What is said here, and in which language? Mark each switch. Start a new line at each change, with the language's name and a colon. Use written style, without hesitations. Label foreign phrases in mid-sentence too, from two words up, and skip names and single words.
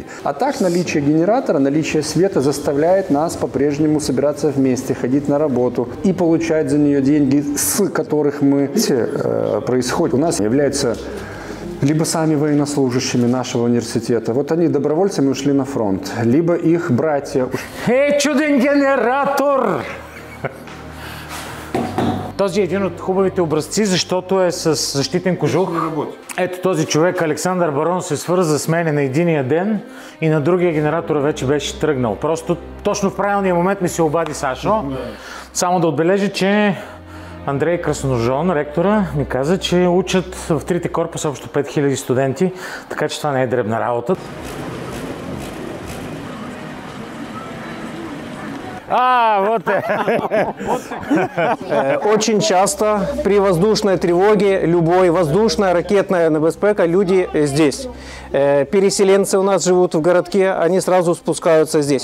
Russian: А так наличие генератора, наличие света заставляет нас по-прежнему собираться вместе, ходить на работу и получать за нее деньги, с которых мы происходит. У нас являются либо сами военнослужащими нашего университета. Вот они добровольцами ушли на фронт, либо их братья.
Bulgarian: Чуден генератор! Този е един от хубавите образци, защото е с защитен кожух. Ето този човек, Александър Барон, се свърза с мене на единия ден и на другия генератор вече беше тръгнал. Просто точно в правилния момент ми се обади Сашо. Само да отбележа, че Андрей Красножон, ректора, ми каза, че учат в 3 корпуса общо 5000 студенти, така че това не е дребна работа.
Russian: Вот. Очень часто при воздушной тревоге, любой воздушная, ракетная небезпека, люди здесь. Переселенцы у нас живут в городке, они сразу спускаются здесь.